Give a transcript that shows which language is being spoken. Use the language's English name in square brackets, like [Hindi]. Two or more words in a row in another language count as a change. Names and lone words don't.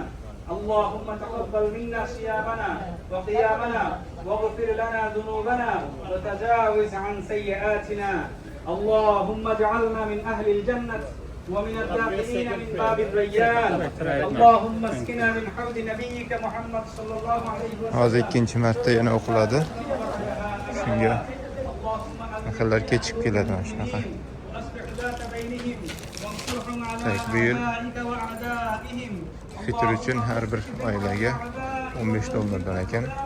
[Arabic] اللهم تقبل منا صيامنا وقيامنا واغفر لنا ذنوبنا وتجاوز عن سيئاتنا. اللهم اجعلنا من أهل الجنة ومن الداخلين من باب الريان. اللهم اسقنا من حوض نبيك محمد صلى الله عليه وسلم. [Uzbek] Hozir ikkinchi marta yana o'qiladi. Shunga akillar kechib keladi mana shunaqa. Bu yil fitr uchun har bir oilaga $15 ekan.